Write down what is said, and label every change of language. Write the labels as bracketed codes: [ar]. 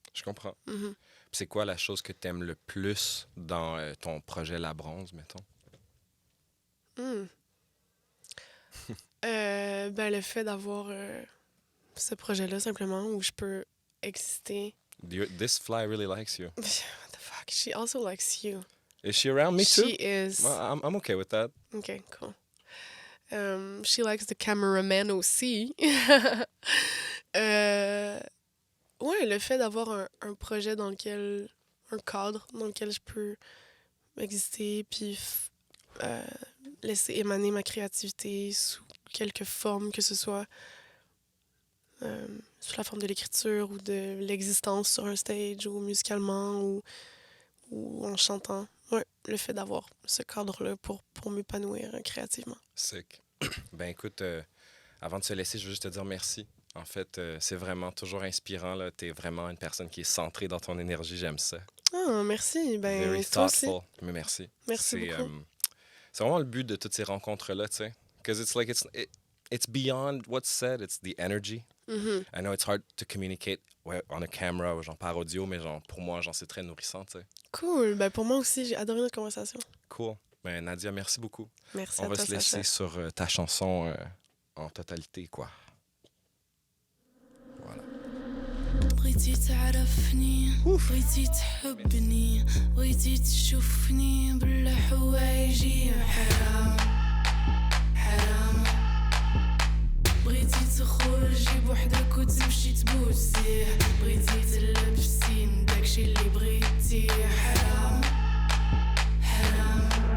[fr] Je comprends. Mhm. Puis c'est quoi la chose que tu aimes le plus dans ton projet La Bronze, mettons? Ben, le fait d'avoir ce projet-là, simplement, où je peux exister. [en] This fly really likes you. What the fuck? She also likes you. Is she around me too? She is. Well, I'm okay with that. OK, cool. She likes the cameraman [fr] aussi. Ouais, le fait d'avoir un projet dans lequel... un cadre dans lequel je peux exister puis laisser émaner ma créativité sous quelque forme que ce soit, sous la forme de l'écriture ou de l'existence sur un stage ou musicalement ou en chantant. Ouais, le fait d'avoir ce cadre-là pour m'épanouir créativement. Sick. Ben écoute, avant de se laisser, je veux juste te dire merci. En fait, c'est vraiment toujours inspirant. Tu es vraiment une personne qui est centrée dans ton énergie. J'aime ça. Ah, merci. Ben, [en] Very [fr] toi aussi. [en] thoughtful. [fr] Mais merci. Merci C'est, beaucoup. c'est vraiment le but de toutes ces rencontres-là, tu sais. [en] Because it's like, it's beyond what's said. It's the energy. Mhm. I know it's hard to communicate on a camera [fr] ou genre par audio, mais genre pour moi, genre c'est très nourrissant, tu sais. [en] Cool. [fr] Ben, pour moi aussi, j'ai adoré notre conversation. Cool. Ben Nadia, merci beaucoup. Merci On à va toi, se laisser Sacha. sur ta chanson en totalité, quoi. Voilà. [ar] بغيتي تعرفني بغيتي تحبني بغيتي تشوفني بلا حوايجي حرام حرام بغيتي تخرجي بوحدك وتمشي تبوسيه بغيتي تلبسي من داكشي اللي بغيتي حرام حرام